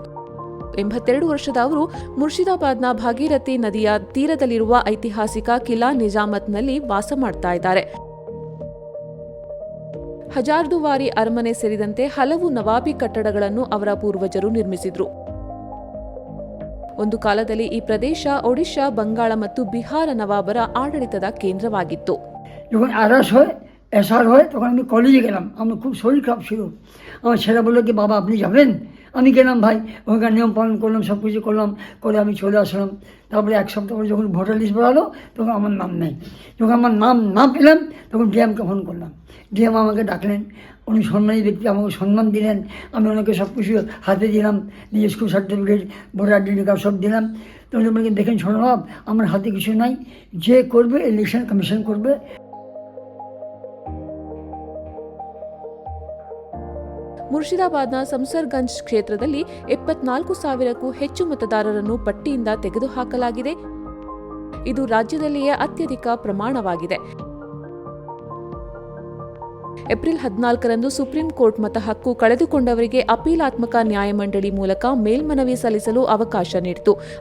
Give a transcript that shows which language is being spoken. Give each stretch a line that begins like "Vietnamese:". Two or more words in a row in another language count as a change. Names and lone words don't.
Kannada: 82 ವರ್ಷದ ಅವರು ಮುರ್ಷಿದಾಬಾದ್ನ ಭಾಗೀರಥಿ ನದಿಯ ತೀರದಲ್ಲಿರುವ ಐತಿಹಾಸಿಕ ಕಿಲಾ ನಿಜಾಮತ್ನಲ್ಲಿ ವಾಸ ಮಾಡ್ತಾ ಇದ್ದಾರೆ. ಹಜಾರ್ದುವಾರಿ ಅರಮನೆ ಸೇರಿದಂತೆ ಹಲವು ನವಾಬಿ ಕಟ್ಟಡಗಳನ್ನು ಅವರ ಪೂರ್ವಜರು ನಿರ್ಮಿಸಿದ್ರು. ಒಂದು ಕಾಲದಲ್ಲಿ ಈ ಪ್ರದೇಶ ಒಡಿಶಾ, ಬಂಗಾಳ ಮತ್ತು ಬಿಹಾರ ನವಾಬರ ಆಡಳಿತದ ಕೇಂದ್ರವಾಗಿತ್ತು.
Bangla: এসআর হয় তখন আমি কলেজে গেলাম, আমার খুব শরীর খারাপ ছিল। আমার ছেলে বললো কি বাবা আপনি যাবেন? আমি গেলাম ভাই, ওখানকার নিয়ম পালন করলাম, সব কিছু করলাম, করে আমি চলে আসলাম। তারপরে এক সপ্তাহ পরে যখন
English: voter list
Bangla: বেরোলো তখন আমার নাম নেই। যখন আমার নাম না পেলাম তখন ডিএমকে ফোন করলাম। ডিএম আমাকে ডাকলেন, উনি সম্মানী ব্যক্তি, আমাকে সম্মান দিলেন। আমি ওনাকে সব কিছু হাতে দিলাম, দিয়ে
English: school certificate, voter identity card
Bangla: সব দিলাম। তো উনি বললেন দেখেন ছোটবাব আমার হাতে কিছু নাই, যে করবে ইলেকশন কমিশন করবে।
Kannada: ಮುರ್ಷಿದಾಬಾದ್ನ ಸಂಸರ್ಗಂಜ್ ಕ್ಷೇತ್ರದಲ್ಲಿ 74,000ಕ್ಕೂ ಹೆಚ್ಚು ಮತದಾರರನ್ನು ಪಟ್ಟಿಯಿಂದ ತೆಗೆದುಹಾಕಲಾಗಿದೆ. ಇದು ರಾಜ್ಯದಲ್ಲಿಯೇ ಅತ್ಯಧಿಕ ಪ್ರಮಾಣವಾಗಿದೆ. ಏಪ್ರಿಲ್ 14ರಂದು ಸುಪ್ರೀಂ ಕೋರ್ಟ್ ಮತ ಹಕ್ಕು ಕಳೆದುಕೊಂಡವರಿಗೆ ಅಪೀಲಾತ್ಮಕ ನ್ಯಾಯಮಂಡಳಿ ಮೂಲಕ ಮೇಲ್ಮನವಿ ಸಲ್ಲಿಸಲು ಅವಕಾಶ ನೀಡಿತು.